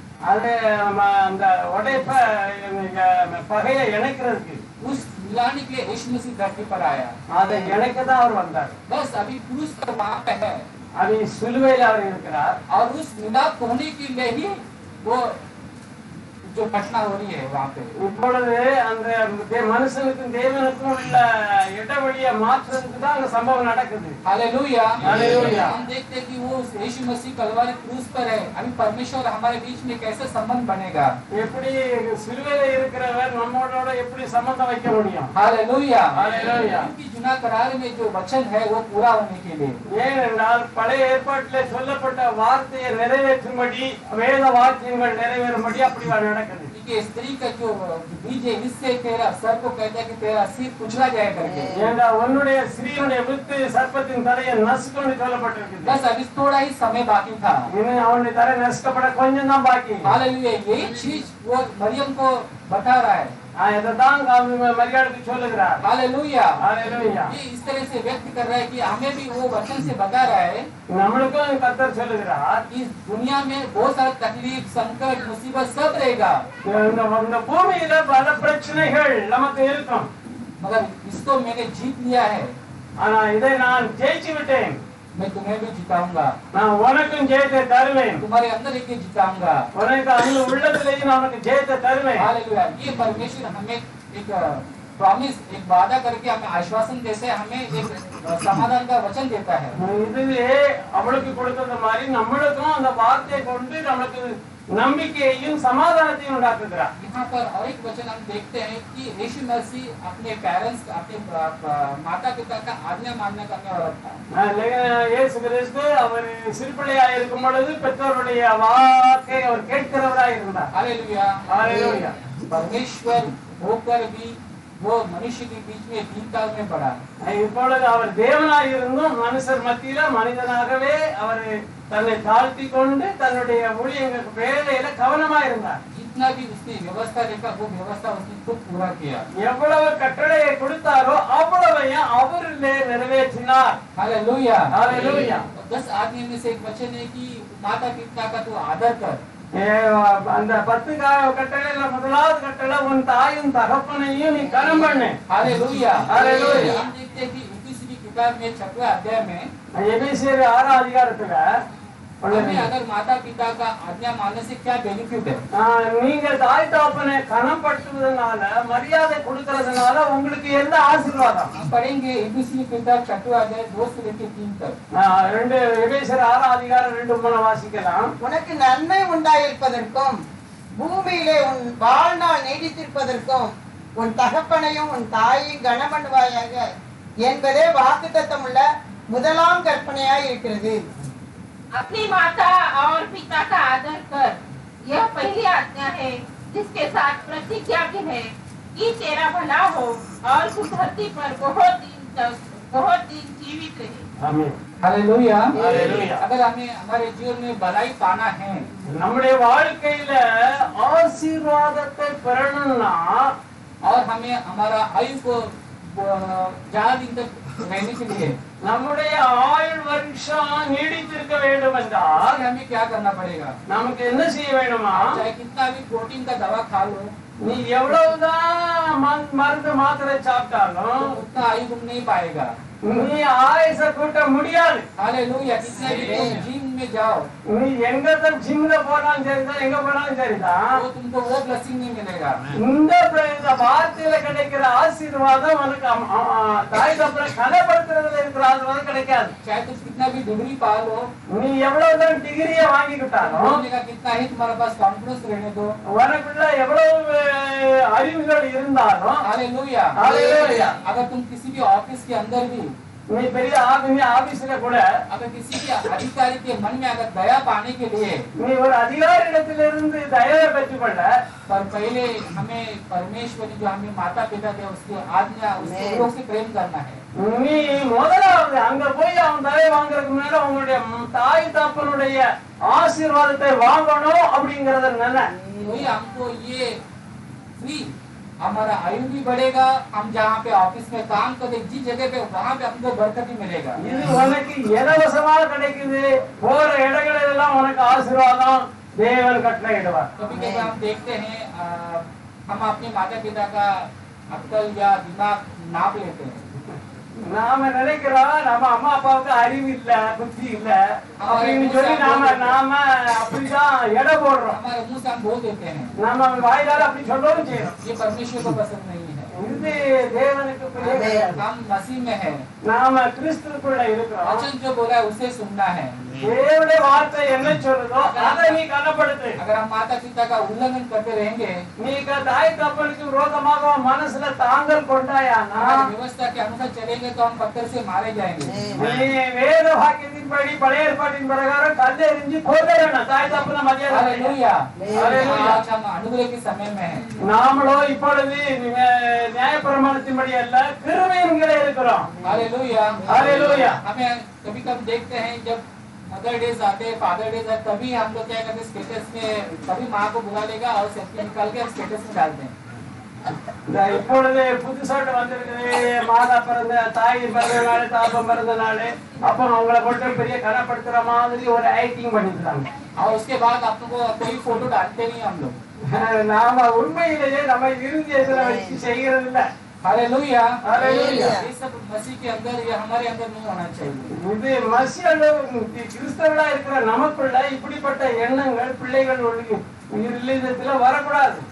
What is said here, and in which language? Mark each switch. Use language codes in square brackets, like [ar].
[ta] அது அந்த உடைப்ப பகையை இணைக்கிறதுக்கு, [hi] उस मिलाने के लिए यीशु मसीह धरती पर आया। [ta] அதை இணைக்கதான் அவர் வந்தார். [hi] बस अभी क्रूस पर वहां पे है [ta] அது சிலுவையில் அவர் இருக்கிறார். [hi] और उस मिलाप होने के लिए ही वो जो घटना हो रही है वहाँ पे। [ta] இப்பொழுது அந்த மனுஷனுக்கும் தேவனுக்கும் உள்ள இடைவெளியை மாற்றுறதுக்கு தான் அந்த சம்பவம் நடக்குது. [hi] Hallelujah hallelujah. हम देखते हैं कि वो यीशु मसीह कलवारी क्रूस पर है। अभी परमेश्वर हमारे बीच में कैसे संबंध बनेगा? [ta] எப்படி சிலுவையில இருக்கிறவர் நம்மளோட எப்படி சம்பந்தம் வைக்க முடியும்? [hi] Hallelujah hallelujah. क्योंकि जुना करार में जो वचन है वो पूरा होने के लिए, [ta] ஏனென்றால் பழைய ஏற்பாட்டிலே சொல்லப்பட்ட வார்த்தையை நிறைவேற்றும்படி, வேத வாக்கியங்கள் நிறைவேறும்படி அப்படி நடக்குது. [hi] कि स्त्री का जो बीज है इससे तेरा सर को कहता है कि तेरा सिर कुचला जाए करके। [ta] ஏண்டா உன்னுடைய ஸ்திரீயுடைய வித்து சர்ப்பத்தின் தலையை நசுக்கும்னு சொல்லப்பட்டிருக்குது. [hi] बस अभी थोड़ा ही समय बाकी था। [ta] இன்னும் அவனுடைய தலை நசுக்கப்பட கொஞ்சம் தான் பாக்கி. [hi] हालेलुया यही चीज वो मरियम को बता रहा है। [ta] இதைதான் மரியாதைக்கு சொல்லுகிறார். [hi] Hallelujah hallelujah. ये इस तरह से व्यक्त कर रहा है कि हमें भी वो वचन से बता रहा है [ta] நம்மளுக்கும் கர்த்தர் சொல்லுகிறார், [hi] इस दुनिया में बहुत सारा तकलीफ संकट मुसीबत सब रहेगा, [ta] இந்த பூமியில பல பிரச்சனைகள் நமக்கு இருக்கும். [hi] मगर इसको मैंने जीत लिया है। [ta] ஆனா இதை நான் ஜெயிச்சு விட்டேன். [hi] मैं तुम्हें भी जिताऊंगा, [ta] நான் உனக்கும் ஜெயத்தை தருவேன். [hi] तुम्हारे अंदर एक जिताऊंगा। [ta] உனக்கு அந்த உள்ளத்திலேயே நான் உனக்கு ஜெயத்தை தருவேன். [hi] हालेलुया ये परमेश्वर हमें एक प्रॉमिस, एक वादा करके हमें आश्वासन देते हैं, हमें एक समाधान का वचन देता है। [ta] இதுவே அவளுக்கு கொடுத்தது மாதிரி நம்மளுக்கும் அந்த வார்த்தையை கொண்டு நம்மளுக்கு நம்பிக்கையையும் சமாதானத்தையும் உண்டாக்குகிறார். [hi] यहाँ पर और एक वचन हम देखते हैं कि यीशु मसीह अपने पेरेंट्स, अपने माता पिता का आज्ञा मानने का हमें औरत था। [ta] இயேசு கிறிஸ்து அவர் சிறுபிள்ளையா இருக்கும் பொழுது பெற்றோருடைய வாக்கை அவர் கேட்கிறவராய் இருந்தார். [hi] Hallelujah, hallelujah. परमेश्वर होकर भी वो मनुष्य के बीच में दीनता में पड़ा। [ta] இப்பொழுது அவர் தேவனாய் இருந்தும் மனுஷர் மத்தியில மனிதனாகவே அவர் தன்னை தாழ்த்தி கொண்டு தன்னுடைய ஊழியங்களுக்கு வேலையில கவனமா இருந்தார். [hi] जितना भी उसने व्यवस्था देखा वो व्यवस्था उसने खुद पूरा किया। [ta] எவ்வளவு கட்டளையை கொடுத்தாரோ அவ்வளவையும் அவரிலே நிறைவேற்றினார். [hi] Hallelujah, hallelujah. 10 आज्ञा में से एक वचन है कि माता पिता का तू आदर कर। [ta] அந்த 10 கட்டளையில முதலாவது கட்டளை உன் தாயும் தகப்பனையும் நீ கனம் பண்ணு. [hi] Hallelujah, hallelujah. हम देखते हैं कि इफिसी की किताब में 6वें अध्याय में [ta] எபேசியர் 6ஆம் அதிகாரத்துல [hi] हमें अगर माता पिता का आज्ञा मानने से क्या बेनिफिट है? [ta] நீங்க தாய் தகப்பனை கனம் படுத்துவதனால மரியாதை கொடுக்கறதுனால உங்களுக்கு எந்த ஆசீர்வாதம்? [hi] हम पढ़ेंगे इफिसी की किताब 6वां अध्याय 2 से लेकर 3 तक। [ta] ரெண்டு எபேசியர் 6ஆம் அதிகாரம் 2-3 வாசிக்கலாம். உனக்கு நன்மை உண்டாயிருப்பதற்கும் பூமியிலே உன் வாழ்நாள் நீடித்திருப்பதற்கும் உன் தகப்பனையும் உன் தாயையும் கனம் பண்ணுவாயாக என்பதே வாக்குத்தத்தம் உள்ள முதலாம் கற்பனையாய் இருக்கிறது. [hi] अपनी माता और पिता का आदर कर, यह पहली आज्ञा है जिसके साथ प्रतिज्ञा भी है कि तेरा भला हो और तू धरती पर बहुत दिन जीवित रहे। [ta] ஆமென். [hi] Hallelujah, hallelujah. अगर हमें हमारे जीवन में भलाई पाना है, [ta] நம்முடைய வாழ்க்கையில ஆசீர்வாதத்தை பெறணும்னா [hi] और हमें हमारा आयु को ज्यादा दिन तक रहने के लिए [ta] நம்முடைய ஆயுள் வருஷம் நீடித்திருக்க வேண்டும் என்றால் [hi] हमें क्या करना पड़ेगा? [ta] நமக்கு என்ன செய்ய வேணுமா? [hi] चाहे कितना भी प्रोटीन का दवा खा लो, [ta] நீ எவ்வளவுதான் மருந்து மாத்திரை சாப்பிட்டாலும் [hi] तो उतना आयु तुम नहीं पाएगा। [ta] நீ ஆயுச கூட்ட முடியாது. [hi] हालेलुया, कितना भी तुम जिम में जाओ, [ta] நீ எங்கதான் ஜிம்ல போனாலும் சரிதான், எங்க போனாலும் சரிதான், [hi] तो तुमको वो ब्लेसिंग नहीं मिलेगा। [ta] இந்த வார்த்தையில கிடைக்கிற ஆசீர்வாதம் உனக்கு தாய் தப்பனை கனப்படுத்துறதுல இருக்கிற ஆசீர்வாதம் கிடைக்காது. [hi] चाहे तुम कितना भी डिग्री पा लो, [ta] நீ எவ்வளவுதான் டிகிரியை வாங்கிக்கிட்டாலும் [hi] बोलने का कितना ही तुम्हारे पास कॉन्फिडेंस रहने दो, [ta] உனக்குள்ள எவ்வளவு அறிவுகள் இருந்தாலும் [hi] हालेलुया, हालेलुया। अगर तुम किसी भी ऑफिस के अंदर भी, [ta] நீ பெரிய ஆபீஸ்ல கூட [hi] अगर किसी भी अधिकारी के मन में अगर दया पाने के लिए, [ta] நீ ஒரு அதிகாரியிடத்திலிருந்து தயவை பெற்றுக்கொள்ள [hi] पर पहले हमें परमेश्वर जो हमें माता पिता थे उसकी आज्ञा, उसके लोग से प्रेम करना है। [ta] நீ முதலாவது அங்க போய் அவன் தயவு வாங்குறதுக்கு முன்னால உங்களுடைய தாய் தப்பனுடைய ஆசீர்வாதத்தை வாங்கணும் அப்படிங்கறத நினை. [hi] वही हमको ये फ्री, हमारा आयु भी बढ़ेगा, हम जहाँ पे ऑफिस में काम करते जिस जगह पे वहाँ पे हमको बरकत भी मिलेगा। [ta] இது உனக்கு இலவசமா கிடைக்குது. போற இடங்களெல்லாம் உனக்கு ஆசீர்வாதம் தேவன் கட்டளையிடுவார். [hi] कभी कभी हम देखते हैं हम अपने माता पिता का अक्ल या दिमाग नाप लेते हैं। [ta] நாம நினைக்கிறோம் நம்ம அம்மா அப்பாவுக்கு அறிவு இல்ல, புத்தி இல்ல அப்படின்னு சொல்லி நாம அப்படிதான் எடை போடுறோம். [hi] हमारे मुंह से हम बोल देते हैं, [ta] நாம வாயிலால அப்படி சொல்லவும் செய்யறோம். [hi] ये परमेश्वर को पसंद नहीं है। [ta] இது தேவனுக்கு பிரியமானது. [hi] हम मसीह में है, [ta] நாம கிறிஸ்துவுக்குள்ள இருக்கிறோம். [hi] वचन जो बोला है उसे सुनना है। [ta] தேவனுடைய வார்த்தை என்ன சொல்லுதோ அதை நீ கனப்படுத்து. [hi] अगर हम माता पिता का उल्लंघन करते रहेंगे, [ta] நீ தாய் தப்பனுக்கு விரோதமாக மனசுல தாங்கல் கொண்டாயானா [hi] हमारी व्यवस्था के अनुसार चलेंगे तो हम पत्थर से मारे जाएंगे। [ta] நீ வேத வாக்கியத்தின்படி பழைய ஏற்பாட்டின் பிரகாரம் கல்லெறிஞ்சு போதேறணும். தாய் தப்பன மரியாதை. [hi] Hallelujah, hallelujah. आज हम अनुग्रह के समय में हैं। [ta] நாமளோ இப்பொழுது நியாயப்பிரமாணத்தின்படி அல்ல கிருபையின் கீழே இருக்கிறோம். [hi] Hallelujah, hallelujah. हमें कभी कभी देखते हैं जब मदर डेज आते हैं, फादर डेज आते, तभी हम लोग क्या करते हैं, स्टेटस में तभी माँ को बुला लेगा और सेल्फी निकाल के स्टेटस में डालते हैं। [ta] இப்பொழுது புதுசாட்டு வந்திருக்குது. மாதா பிறந்த தாய் பிறந்த நாள், தாப்பம் பிறந்த நாள், அப்ப அவங்களை போட்டு பெரிய கனப்படுத்துற மாதிரி ஒரு ஆக்டிங் பண்ணிக்கிறாங்க. [hi] और उसके बाद आप लोग को कोई फोटो डालते नहीं हम लोग। [ta] நாம உண்மையிலேயே நம்ம இருதயத்துல வச்சு செய்யறது இல்ல. [hi] Hallelujah, hallelujah. ये सब मसीह के अंदर, ये हमारे अंदर नहीं होना चाहिए। [ta] இது மசியலோ கிறிஸ்தவர்களா இருக்கிற நமக்குள்ள இப்படிப்பட்ட எண்ணங்கள் பிள்ளைகள் இருதயத்துல வரக்கூடாது.